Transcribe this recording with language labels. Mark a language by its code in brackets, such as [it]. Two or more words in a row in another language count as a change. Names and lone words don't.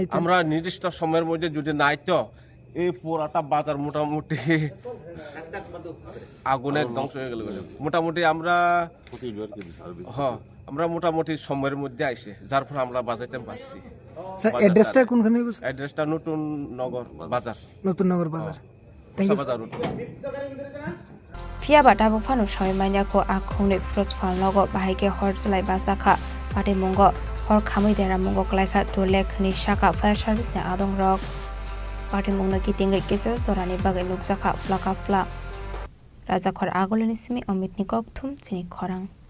[bn] আমরা নির্দিষ্ট সময়ের মধ্যে যদি নাই তো এই পুরাটা বাজার মোটামুটি আগুনে ধ্বংস হয়ে গেল মোটামুটি আমরা মোটামুটি সময়ের মধ্যে আইছে যার ফলে আমরা বাজাইতে পারছি অ্যাড্রেসটা কোনখানে অ্যাড্রেসটা নতুন নগর বাজার বাজার [trp] Fiaba dabu phanu shoi manya ko akhone fruits falnogo bahike horjlai basakha pati mongo hor khamui dera mongo klaikha to lekhni shaka [en] fire service [trp] ne adong rok pati mongna kitingai kisa sorani bagai nuksakha flaka fla rajakhor agolini simi amit nikok thum chini khorang